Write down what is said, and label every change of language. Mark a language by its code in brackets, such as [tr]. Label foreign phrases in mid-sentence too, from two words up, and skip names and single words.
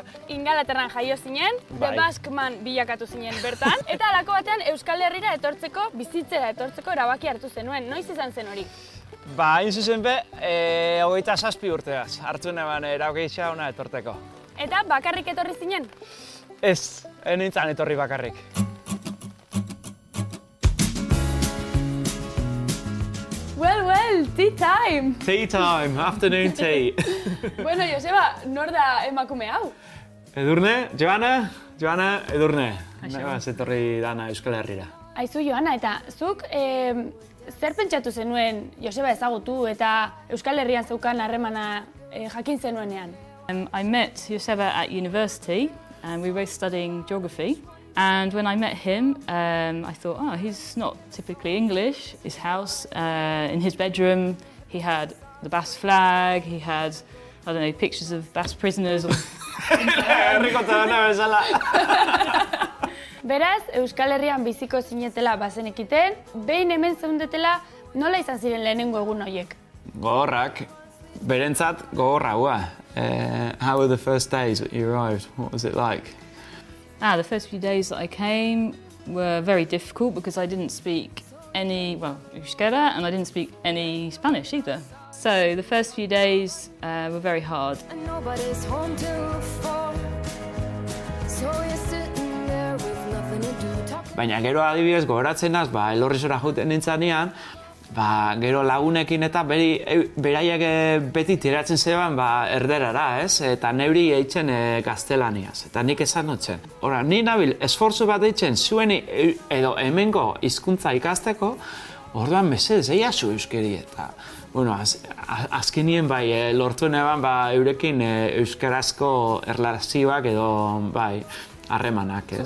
[eu] Ingalaterran jaio zinen, The Baskman bilakatu zinen bertan, eta halako batean Euskal Herrira etortzeko, bizitzera etortzeko erabaki hartu zenuen. Noiz izan zen hori? Ba, hain zuzen be, 27 urteaz, hartu neban erabakitza ona etorteko. Eta bakarrik etorri zinen? Ez, nintzen etorri bakarrik. [en] Well, tea time! Tea time, afternoon tea. [eu] Bueno, Joseba, nor da emakume hau? Edurne, Joana, Edurne. Nagaz etorri dana Euskal Herrira. Aizu, Joana, eta zuk zer pentsatu zenuen Joseba ezagutu eta Euskal Herrian zeukan harremana jakin zenuenean? [en] I met Joseba at university. And we were both studying geography. And when I met him, I thought, oh, he's not typically English. His house, in his bedroom, he had the Basque flag, he had, I don't know, pictures of Basque prisoners. [eu] Beraz, Euskal Herrian biziko zinetela bazenekiten, behin hemen zeundetela, nola izan ziren lehenengo egun horiek? Gogorrak, berentzat gogorra hua. [en] How were the first days that you arrived? What was it like? The first few days that I came were very difficult because I didn't speak any, Euskera, and I didn't speak any Spanish either. So the first few days were very hard. And nobody's home till 4, so you're sitting there with nothing to do. [eu] Baina gero adibidez gogoratzen naz, Elorrizora jouten nintzanean, gero lagunekin eta beraiek beti tiratzen zeban erderara, ez? Eta neuri eitzen gaztelaniaz, eta nik esan notzen. Hora, ni nabil esfortzu bat eitzen zuen edo hemengo hizkuntza ikasteko, orduan mesedez eiazu euskeri eta, bueno, azkenien lortu neban eurekin euskarazko erlazioak edo harremanak, ez?